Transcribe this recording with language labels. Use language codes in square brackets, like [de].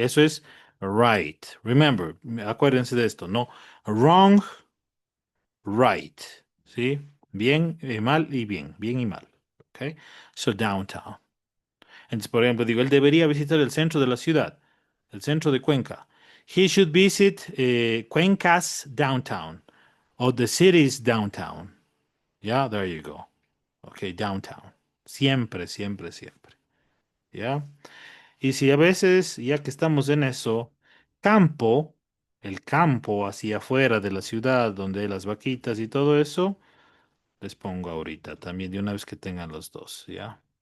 [es] Eso es [en] right. Remember, [es] acuérdense de esto, ¿no? [en] Wrong, right. ¿Sí? [es] Bien, mal y bien. Bien y mal. ¿Ok? [en] So, downtown. [es] Entonces, por ejemplo, digo, él debería visitar el centro de la ciudad, el centro de Cuenca. [en] He should visit Cuenca's downtown or the city's downtown. Yeah, there you go. Okay, downtown. [es] Siempre, siempre, siempre. ¿Ya? Y si a veces, ya que estamos en eso, campo, el campo hacia afuera de la ciudad, donde hay las vaquitas y todo eso, les pongo ahorita también de una vez que tengan los dos, ¿ya?